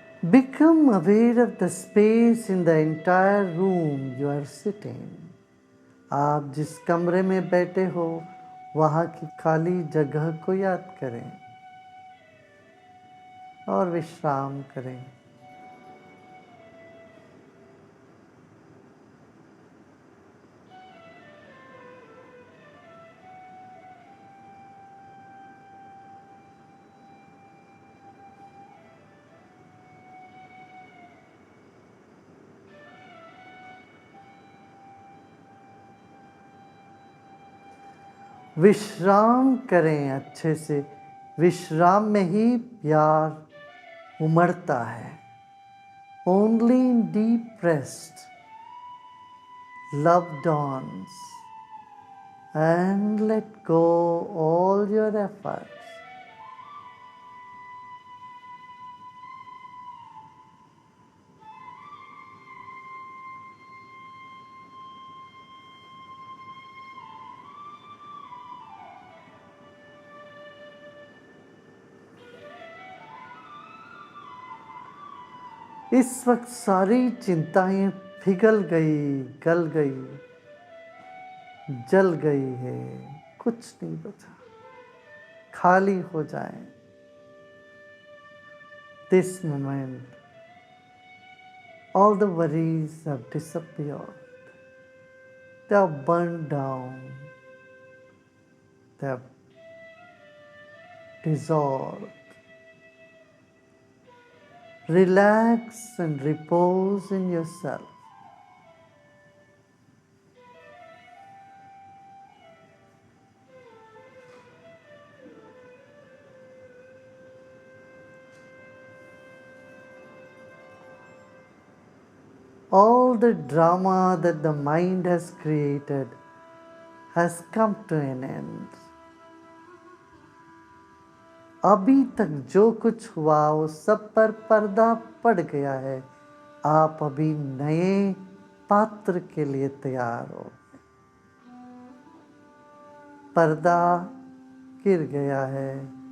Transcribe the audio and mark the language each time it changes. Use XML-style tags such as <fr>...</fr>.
<en>Become aware of the space in the entire room you are sitting.</en> <hi>आप जिस कमरे में बैठे हो वहाँ की खाली जगह को याद करें और विश्राम करें. विश्राम करें अच्छे से, विश्राम में ही प्यार उमड़ता है।</hi> <en>Only in deep rest love dawns, and let go all your efforts.</en> <hi>इस वक्त सारी चिंताएं पिघल गई, गल गई, जल गई है, कुछ नहीं बचा, खाली हो जाए।</hi> <en>This moment, all the worries have disappeared. They have burned down. They have dissolved. Relax and repose in yourself. All the drama that the mind has created has come to an end.</en> <hi>अभी तक जो कुछ हुआ वो सब पर पर्दा पड़ गया है। आप अभी नए पात्र के लिए तैयार हो। पर्दा गिर गया है।</hi>